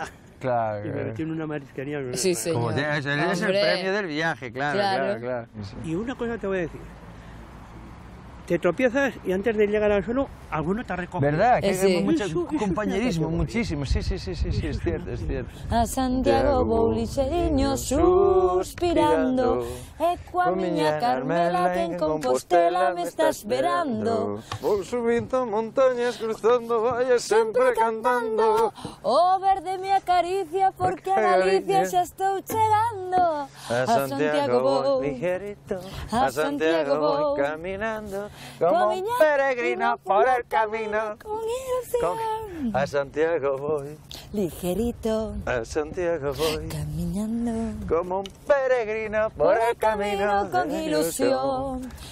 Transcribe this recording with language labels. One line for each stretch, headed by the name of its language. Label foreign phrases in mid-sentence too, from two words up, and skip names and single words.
Spanish: Claro. Y me metí en una marisquería. Sí, Como señor. es el Hombre. premio del viaje, claro. Y una cosa te voy a decir. Te tropiezas y antes de llegar al suelo, alguno te recoge. ¿Verdad? Que Sí. hay mucho Eso es compañerismo, una muchísimo. Sí, es cierto, es cierto.
Galician: A Santiago vou lixeriño suspirando E coa miña Carmela que en Compostela me está esperando Vou subindo montañas, cruzando valles, sempre cantando. O verde me acaricia porque a Galicia xa estou chegando A Santiago vou ligerito, a Santiago vou caminando,
Spanish: como un peregrino por el camino. Con ilusión A Santiago voy, Ligerito a Santiago voy, Caminando como un peregrino por el camino con ilusión